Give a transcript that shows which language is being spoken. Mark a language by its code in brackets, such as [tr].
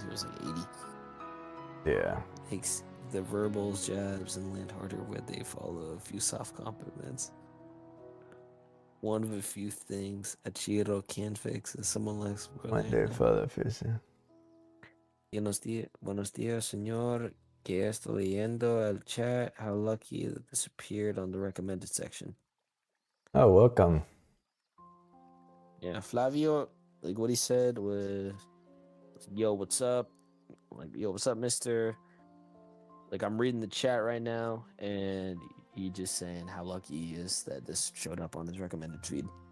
[en] He was like 80. Yeah. Takes the verbals, jabs, and land harder where they follow a few soft compliments. One of a few things a Chiro can fix is someone likes. Wonderful person. [es] Buenos días, señor. Que estoy leyendo el chat. [en] How lucky that this appeared on the recommended section. Oh, welcome. Yeah, Flavio, like what he said was, yo, what's up? Like, yo, what's up, mister? Like, I'm reading the chat right now, and he just saying how lucky he is that this showed up on his recommended feed.